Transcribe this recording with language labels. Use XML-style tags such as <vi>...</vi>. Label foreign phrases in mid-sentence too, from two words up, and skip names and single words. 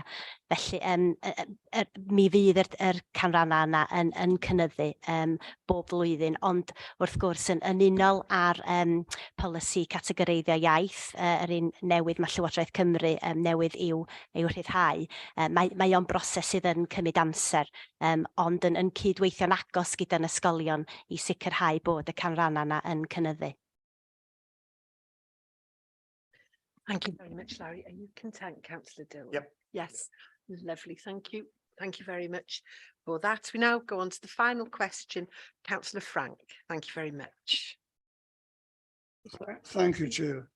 <cy>Felly mi fydd yr canranna yna yn cynyddu bob blwyddyn, ond wrth gwrs yn unol ar polisi categoreiddio iaith, yr un newydd mae Llywodraeth Cymru newydd i'w rhyddhau. Mae o'n broses sydd yn cymryd amser, ond yn cydweithio'n agos gyda'n ysgolion i sicrhau bod y canranna yna yn cynyddu.</cy> <en>Thank you very much, Larry. Are you content, Councillor Dillon? Yep. Yes, lovely. Thank you. Thank you very much for that. We now go on to the final question. Councillor Frank, thank you very much. Thank you, Chair.</en>